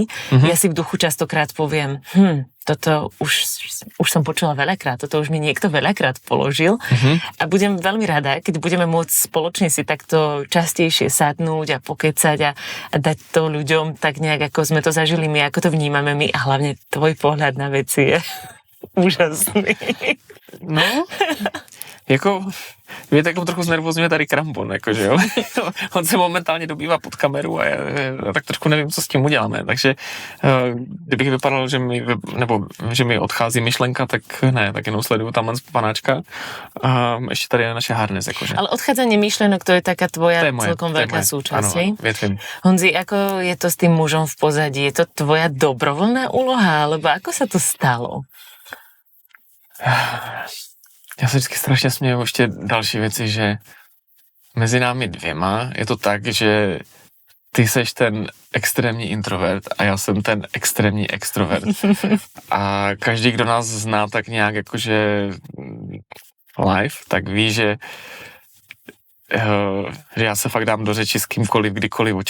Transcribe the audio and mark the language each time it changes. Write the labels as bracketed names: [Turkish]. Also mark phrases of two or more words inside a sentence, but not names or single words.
[Slovak] Ja si v duchu častokrát poviem, toto už som počula veľakrát, toto už mi niekto veľakrát položil a budem veľmi rada, keď budeme môcť spoločne si takto častejšie sadnúť a pokecať a dať to ľuďom tak nejak, ako sme to zažili my, ako to vnímame my a hlavne tvoj pohľad na veci je úžasný. [Czech] No, jako, mě tak trochu znervozňuje tady Krampon, jakože jo. On se momentálně dobývá pod kameru a já tak trošku nevím, co s tím uděláme, takže kdybych vypadal, že mi odchází myšlenka, tak ne, tak jenom sleduju tam panáčka a ještě tady je naše harness, jakože. [Slovak] Ale odchádzanie myšlenok, to je taká tvoja celkom veľká súčasť. Áno, viem. Honzi, ako je to s tým mužom v pozadí? Je to tvoja dobrovoľná úloha, alebo ako sa to stalo? [Czech] Já se vždycky strašně směju ještě další věci, že mezi námi dvěma je to tak, že ty seš ten extrémní introvert a já jsem ten extrémní extrovert. A každý, kdo nás zná tak nějak jakože live, tak ví, že já se fakt dám do řeči s kýmkoliv, kdykoliv, o